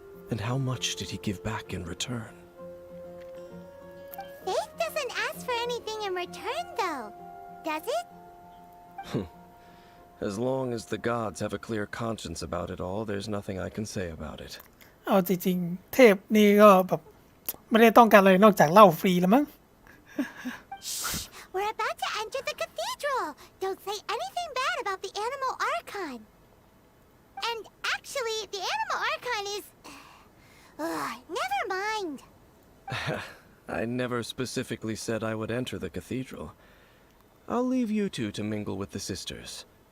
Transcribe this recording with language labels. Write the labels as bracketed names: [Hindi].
[English] And how much did he give back in return? Faith doesn't ask for anything in return, though, does it? As long as the gods have a clear conscience about it all, there's nothing I can say about it. [Thai] เอาจริงๆเทพนี่ก็แบบไม่ได้ต้องการอะไรนอกจากเหล้าฟรีแล้วมั้ง [English] We're about to enter the cathedral. Don't say anything bad about the Animal Archon. And actually, the Animal Archon is... never mind. I never specifically said I would enter the cathedral. I'll leave you two to mingle with the sisters.